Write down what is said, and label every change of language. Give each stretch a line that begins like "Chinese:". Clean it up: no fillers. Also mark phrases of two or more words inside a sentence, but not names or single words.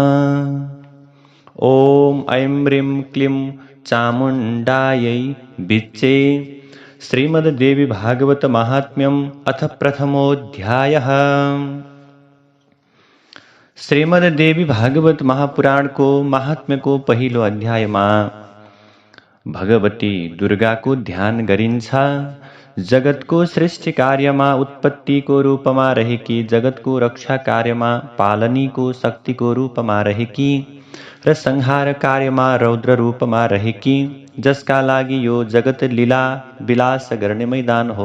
Sanskrit: ओम ऐं ह्रीं क्लीं चामुण्डायै विच्चे। श्रीमद् देवी भागवत महात्म्यम अथ प्रथमोऽध्यायः।
Nepali: श्रीमद् देवी भागवत महापुराण को महात्म्य को पहिलो अध्यायमा भगवती दुर्गाको ध्यान गरिन्छ। जगतको सृष्टि कार्यमा उत्पत्तिको रूपमा रहेकी, जगतको रक्षा कार्यमा पालनीको शक्तिको रूपमा रहेकी र संहार कार्यमा रौद्र रूपमा रहेकी, जसका लागि यो जगत लीला विलास गर्ने मैदान हो।